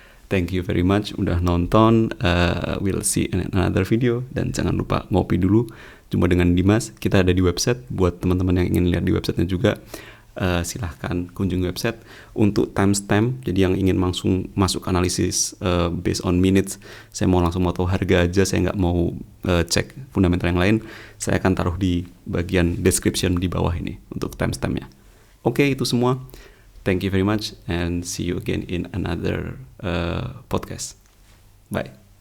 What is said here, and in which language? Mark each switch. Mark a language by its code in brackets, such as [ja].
[en] Thank you very much [id] udah nonton. [en] We'll see in another video. [id] Dan jangan lupa ngopi dulu cuma dengan Dimas. Kita ada di website. Buat teman-teman yang ingin lihat di websitenya juga, silahkan kunjungi website. Untuk timestamp, jadi yang ingin langsung masuk analisis [en] based on minutes, [id] saya mau tahu harga aja, saya nggak mau cek fundamental yang lain, saya akan taruh di bagian description di bawah ini untuk timestampnya. Oke, itu semua. [en] Thank you very much and see you again in another podcast. Bye.